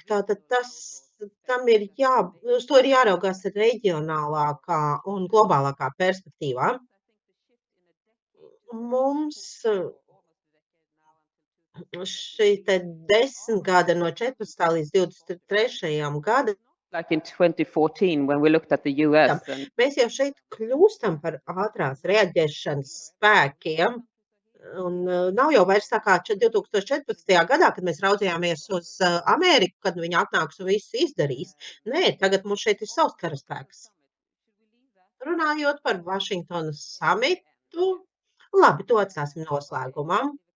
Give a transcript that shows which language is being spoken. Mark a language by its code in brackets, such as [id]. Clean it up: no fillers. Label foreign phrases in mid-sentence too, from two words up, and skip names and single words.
[lv] Tātad uz to ir jāraugās reģionālākā un globālākā perspektīvā. Mums šī te 10 gada no 14. līdz 23. gada. [en] Like in 2014 when we looked at the US. [lv] Mēs jau šeit kļūstam par ātrās reaģēšanas spēkiem. Un nav jau vairs tā kā 2014. gadā, kad mēs raudzījāmies uz Ameriku, kad viņi atnāks un visu izdarīs. Nē, tagad mums šeit ir savs karaspēks. Runājot par Vašingtonas samitu, labi, to atstāsim noslēgumam.